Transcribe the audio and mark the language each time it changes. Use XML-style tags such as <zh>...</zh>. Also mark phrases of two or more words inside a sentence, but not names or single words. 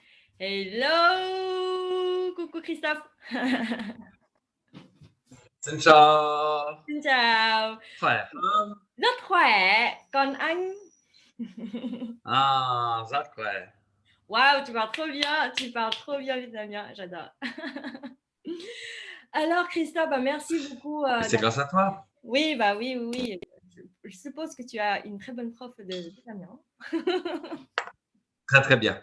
<fr>Hello! Coucou Christophe!</fr> <vi>Xin chào, Xin chào! khỏe không? Rất khỏe, còn anh? À, rất khỏe.</vi> <fr>Waouh, tu parles trop bien vietnamien, j'adore. Alors Christophe, bah, merci beaucoup, C'est grâce à toi. oui, bah, oui, oui, oui. Je suppose que tu as une très bonne prof de vietnamien. Très, très bien.</fr>